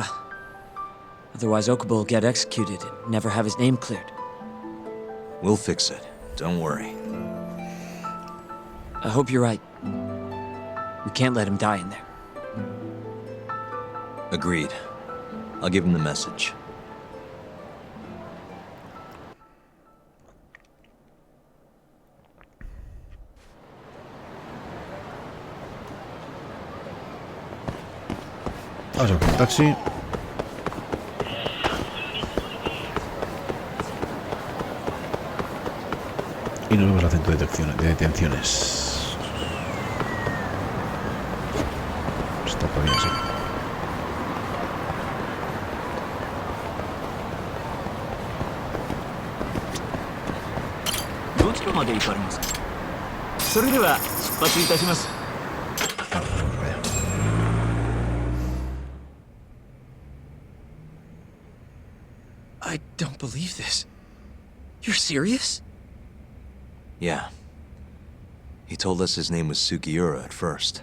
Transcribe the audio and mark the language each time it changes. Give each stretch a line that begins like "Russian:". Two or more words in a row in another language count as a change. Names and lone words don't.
English: Otherwise Okubo will get executed and never have his name cleared. We'll fix it. Don't worry. I hope you're right. We can't let him die in there. Agreed. I'll give him the message.
Spanish: Vamos a coger un taxi. Y nos vamos al centro de detenciones. Está por bien así.
Japanese: どちらまで行かれますか。それでは出発いたします。
English: I don't believe this. You're serious? Yeah. He told us his name was Sugiura at first.